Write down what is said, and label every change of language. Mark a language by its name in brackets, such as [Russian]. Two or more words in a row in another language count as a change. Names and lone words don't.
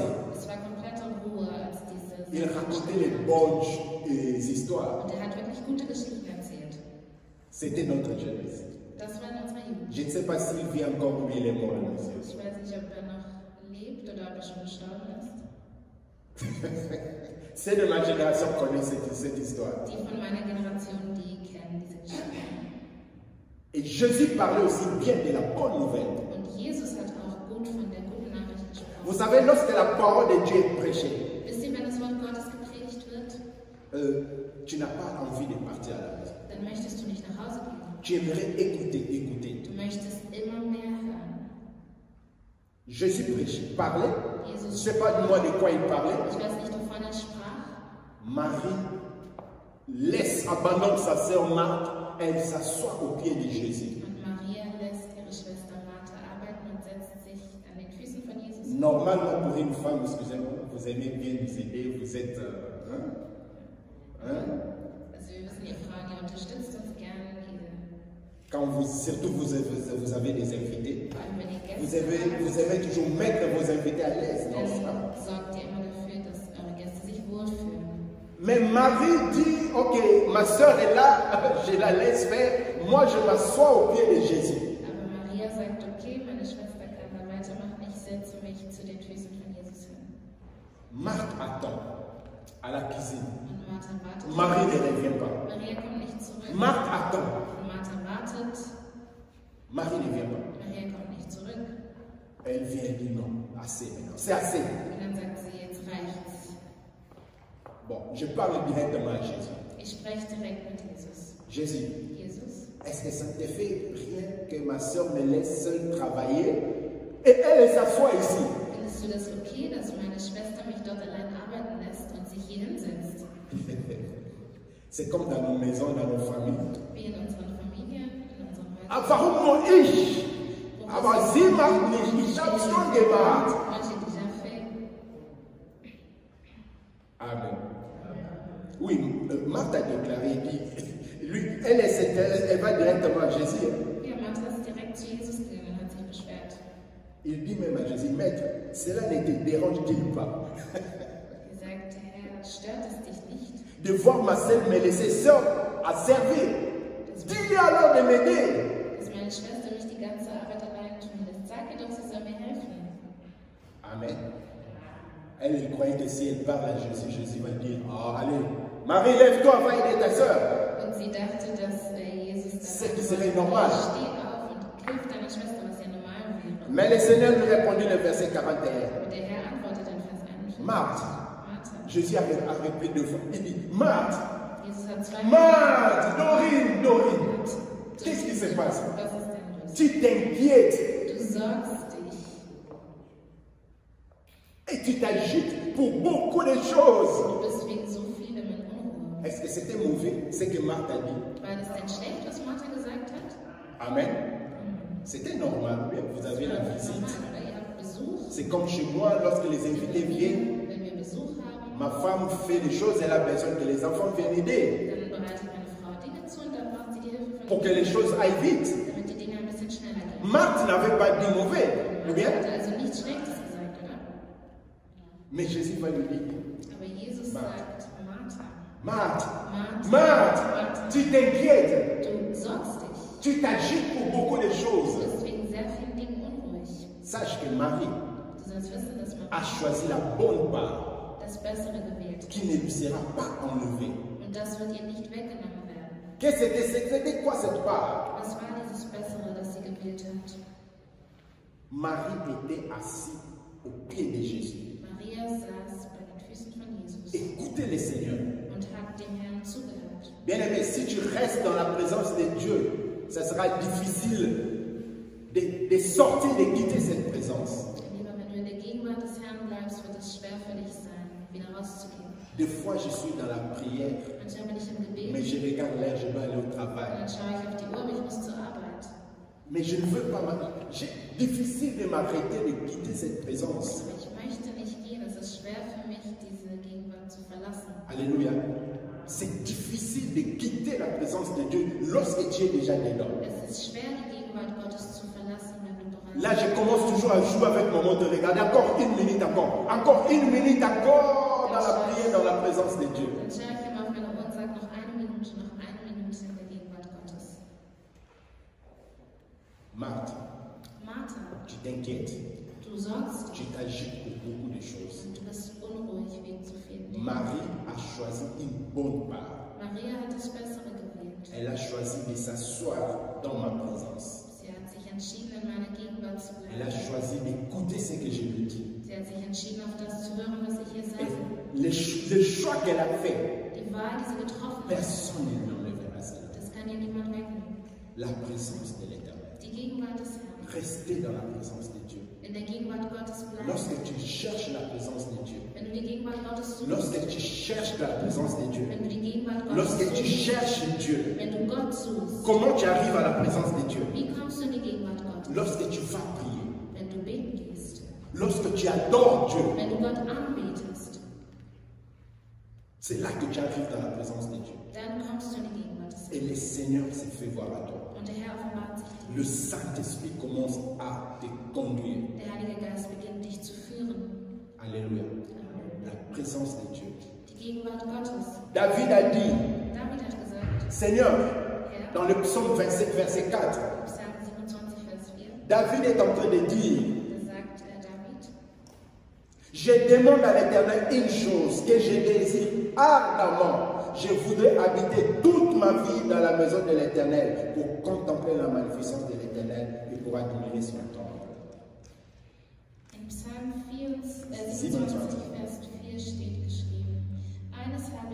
[German] Es war komplette Ruhe, als diese [French] Il [German] Sendung [French] racontait les bonnes histoires. [German] Und er hat wirklich gute Geschichten erzählt. [French] C'était notre jeunesse. [German] Das war in unserer Jugend. [French] Je ne sais pas s'il vit encore ou il est mort, monsieur. [German] Ich weiß nicht, ob er noch lebt oder ob er schon gestorben ist. [French] C'est de ma génération qui connaît cette histoire. [German] Die von meiner Generation, die kennen diese Geschichte. [French] Et Jésus parlait aussi bien de la bonne nouvelle. [German] Und Jesus hat auch gut von der guten Nachricht [French] Vous [German] gesprochen. [French] savez, lorsque la parole de Dieu est prêchée, [German] Wisst ihr, wenn das Wort Gottes gepredigt wird, [French] tu n'as pas envie de partir à la maison. [German] dann möchtest du nicht nach Hause gehen. [French] Tu aimerais écouter. [German] Du möchtest immer mehr hören. [French] Jésus prêchait, parlait. Je ne [German] Jesus, [French] sais pas de moi de quoi il parlait. [German] ich weiß nicht, wovon er sprach. [French] Marie abandonne sa sœur Marthe, elle s'assoit au pied de Jésus. [German] Und Maria lässt ihre Schwester Martha arbeiten und setzt sich an den Füßen von Jesus. [French] Normalement, pour une femme, excusez-moi, vous aimez bien nous aider, vous êtes. [German] Also wir wissen, ihr Frauen, ihr unterstützt uns gerne. [French] Quand surtout vous avez des invités, [German] Vor allem, wenn ihr [French] vous [German] Gäste habt, [French] aimez toujours mettre vos invités à l'aise. Non, ça. [German] dann sorgt ihr immer dafür, dass eure Gäste sich wohlfühlen. [French] Mais Marie dit, ok, ma soeur est là, je la laisse faire, moi je m'assois au pied de Jésus. [German] Aber Maria sagt, okay, meine Schwester kann da weitermachen, ich setze mich zu den Füßen von Jesus hin. [French] Marthe attend à la cuisine. [German] Und Martha wartet. [French] Marie ne revient pas. [German] Maria kommt nicht zurück. [French] Marthe attend. [German] Und Martha wartet. [French] Marie ne vient pas. [German] Maria kommt nicht zurück. [French] Elle vient et dit non, assez maintenant. C'est assez. [German] Und dann sagt sie, jetzt reicht's. [French] Bon, je parle directement à Jésus. [German] Ich spreche direkt mit Jesus. [French] Jésus, [German] Jesus, [French] est-ce que ça te fait rien que ma soeur me laisse seule travailler et elle s'assoit ici? [German] findest du das okay, dass meine Schwester mich dort allein arbeiten lässt und sich hier hinsetzt? [French] C'est comme dans nos maisons, dans nos familles. [German] Wie in unseren Familien, in unserem Ah, warum nur ich? Aber sie macht nicht. Ich habe schon gemacht. [French] Manche déjà fait. Amen. Oui, Marthe a déclaré, lui, elle va directement à Jésus. [German] Ja, Martha ist direkt zu Jesus gegangen und hat sich beschwert. [French] Il dit même à Jésus, Maître, cela ne te dérange-t-il pas [German] Gesagt, Herr, stört es dich nicht, [French] de voir ma sœur me laisser seule à servir? Dis-lui alors de m'aider. [German] dass meine Schwester mich die ganze Arbeit allein tun lässt? Sag ihr doch, sie soll mir helfen. [French] Amen. Elle croyait que si elle parle à Jésus, Jésus va dire, ah, allez, Marie, lève-toi, va aider ta soeur. [German] Und sie dachte, dass Jesus [French] C'est que [German] dann [French] c'est normal. [German] steh auf und hilf deiner Schwester, was ja normal wäre. [French] Mais le Seigneur lui répondit le verset 41. [German] Aber der Herr antwortet in Vers 41. [French] Marthe, [German] Martha. [French] Jésus a répété 2 fois. Il dit, Marthe, [German] Jesus hat zwei [French] Marthe, Dorine, qu'est-ce qui se passe? [German] Was ist denn los? [French] Tu t'inquiètes [German] Du sorgst dich [French] et tu t'agites pour beaucoup de choses. [German] du bist wegen so vielem in Unruhe. [French] Est-ce que c'était mauvais ce que Marthe a dit? [German] War das denn schlecht, was Martha gesagt hat? [French] Amen. C'était normal, oui, vous avez la visite. [German] Normal, oder ihr habt Besuch. [French] C'est comme chez moi, lorsque les invités viennent, [German] Wenn wir Besuch haben, [French] ma femme fait des choses, elle a besoin que les enfants viennent aider [German] dann bereitet meine Frau Dinge zu und dann braucht sie die Hilfe von [French] pour que les choses aillent vite. [German] damit die Dinge ein bisschen schneller gehen. [French] Marthe n'avait pas dit mauvais, ou [German] Martha [French] bien? [German] hatte also nichts Schlechtes gesagt, oder? [French] Mais Jésus va lui dire, [German] Aber Jesus sagt, Martha, [French] Marthe, [German] Martha, [French] Marthe, [German] Martha, [French] tu t'inquiètes, [German] du sorgst dich. [French] tu t'agites pour beaucoup de [German] Du [French] choses. [German] bist wegen sehr vielen Dingen unruhig. [French] Sache que Marie [German] Du sollst wissen, dass [French] a [German] Maria [French] choisi la bonne part [German] das Bessere gewählt hat. [French] qui ne lui sera pas enlevée. [German] Und das wird ihr nicht weggenommen werden. [French] C'était quoi cette part? [German] Was war dieses Bessere, das sie gewählt hat? [French] Marie était assise au pied de Jésus. [German] Maria saß bei den Füßen von Jesus [French] Écoutez le Seigneur. [German] und hat dem Herrn zugehört. [French] Bien-aimé, si tu restes dans la présence de Dieu, ça sera difficile de sortir, de quitter cette présence. [German] Lieber, wenn du in der Gegenwart des Herrn bleibst, wird es schwer für dich sein, wieder rauszugehen. [French] Des fois, je suis dans la prière, [German] Manchmal bin ich im Gebet [French] mais je regarde l'heure, je dois aller au [German] und [French] travail. [German] dann schaue ich auf die Uhr, aber ich muss zur Arbeit. [French] Mais je ne veux pas C'est difficile de m'arrêter de quitter cette présence. [German] Aber ich möchte nicht gehen, es ist schwer für mich, diese Gegenwart zu verlassen. [French] Alléluia. C'est difficile de quitter la présence de Dieu lorsque tu es déjà dedans. [German] Es ist schwer, die Gegenwart Gottes zu verlassen, wenn du bereit [French] Là, je commence toujours à jouer avec mon montre. Regarde, encore une minute, encore une minute, encore dans la prière, dans la présence de Dieu. [German] Dann schaue ich immer auf meine Uhr und sage noch eine Minute in der Gegenwart Gottes. [French] Marthe, [German] Martha, [French] tu t'inquiètes, [German] du sorgst [French] tu [German] dich [French] t'agites pour beaucoup de choses. [German] und du bist unruhig wegen zu vielen Dingen. [French] Marie a choisi une bonne part. [German] Maria hat das Bessere gewählt. [French] Elle a choisi de s'asseoir dans ma présence. [German] Sie hat sich entschieden, in meiner Gegenwart zu [French] Elle a [German] bleiben. [French] choisi d'écouter ce que je lui dis. [German] Sie hat sich entschieden, auf das zu hören, was ich ihr [French] Et [German] sage. [French] le choix qu'elle a fait, [German] Die Wahl, die sie getroffen hat, [French] personne ne lui enlèvera cela. [German] das kann ihr niemand wegnehmen. [French] La présence de l'Éternel. [German] Die Gegenwart des Herrn. [French] Rester dans la présence de Dieu. [German] In der Gegenwart Gottes bleiben. [French] Lorsque tu cherches la présence de Dieu, [German] Wenn du die Gegenwart Gottes suchst, [French] lorsque tu cherches la présence de Dieu, [German] wenn du die Gegenwart Gottes [French] lorsque tu [German] suchst, [French] cherches Dieu, [German] wenn du Gott suchst, [French] comment tu arrives à la présence de Dieu? [German] wie kommst du in die Gegenwart Gottes? [French] Lorsque tu vas prier, [German] Wenn du beten gehst, [French] lorsque tu adores Dieu, [German] wenn du Gott anbetest, [French] c'est là que tu arrives dans la présence de Dieu. [German] dann kommst du in die Gegenwart des [French] Et [German] Herrn. [French] le Seigneur se fait voir à toi. [German] Und der Herr offenbart sich dir. [French] Le Saint-Esprit commence à te conduire. [German] Der Heilige Geist beginnt dich zu führen. [French] Alléluia. La présence de Dieu. [German] Die Gegenwart Gottes. [French] David a dit, [German] David hat gesagt, [French] Seigneur, [German] Herr, [French] dans le psaume 27, verset 4, [German] Psalm 27, Vers 4, [French] David est en train de dire, [German] da sagt David, [French] je demande à l'Éternel une chose que je désire ardemment. Je voudrais habiter toute ma vie dans la maison de l'Éternel pour contempler la magnificence de l'Éternel et pour admirer son temple. [German] in Psalm 27, Vers 4 steht geschrieben, eines